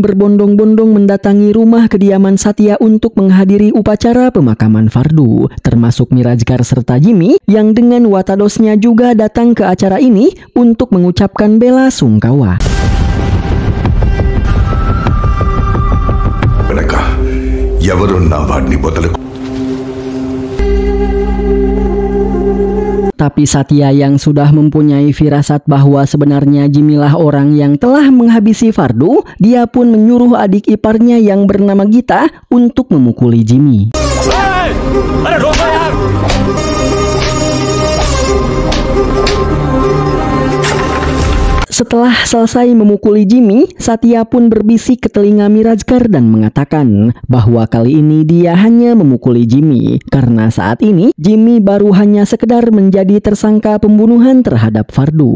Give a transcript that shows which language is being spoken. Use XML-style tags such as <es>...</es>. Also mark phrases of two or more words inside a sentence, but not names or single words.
<id>berbondong-bondong mendatangi rumah kediaman Satya untuk menghadiri upacara pemakaman Fardu, termasuk Mirajkar serta Jimmy yang dengan watadosnya juga datang ke acara ini untuk mengucapkan bela sungkawa. Mereka,</id> <te>ఎవరున్నా వాడిని వదలకు.</te> <id>Tapi Satya yang sudah mempunyai firasat bahwa sebenarnya Jimmy lah orang yang telah menghabisi Fardu, dia pun menyuruh adik iparnya yang bernama Gita untuk memukuli Jimmy. Setelah selesai memukuli Jimmy, Satya pun berbisik ke telinga Mirajkar dan mengatakan bahwa kali ini dia hanya memukuli Jimmy karena saat ini Jimmy baru hanya sekedar menjadi tersangka pembunuhan terhadap Fardu.</id>